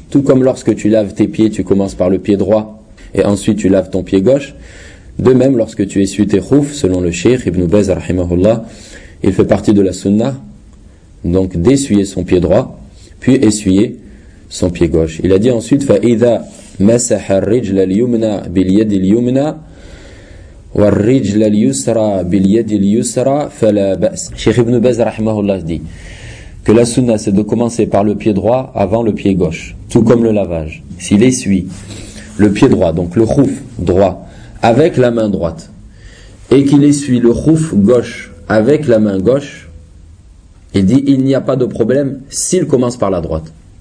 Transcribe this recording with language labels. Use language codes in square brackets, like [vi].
[fr] Tout comme lorsque tu laves tes pieds, tu commences par le pied droit et ensuite tu laves ton pied gauche. De même, lorsque tu essuies tes khouf, selon le Cheikh Ibn Baz, rahimahullah, il fait partie de la sunnah, donc d'essuyer son pied droit, puis essuyer son pied gauche. Il a dit ensuite, [ar] فَإِذَا مَسَحَ الرِّجْلَ الْيُمْنَى بِالْيَدِ الْيُمْنَى وَالرِّجْلَ الْيُسْرَى بِالْيَدِ الْيُسْرَى فَلَا بَأْسَ. [fr] Cheikh Ibn Baz, rahimahullah, dit que la sunnah, c'est de commencer par le pied droit avant le pied gauche, tout comme le lavage. S'il essuie le pied droit, donc le khouf droit, avec la main droite, et qu'il essuie le khouf gauche avec la main gauche, il dit il n'y a pas de problème s'il commence par la droite.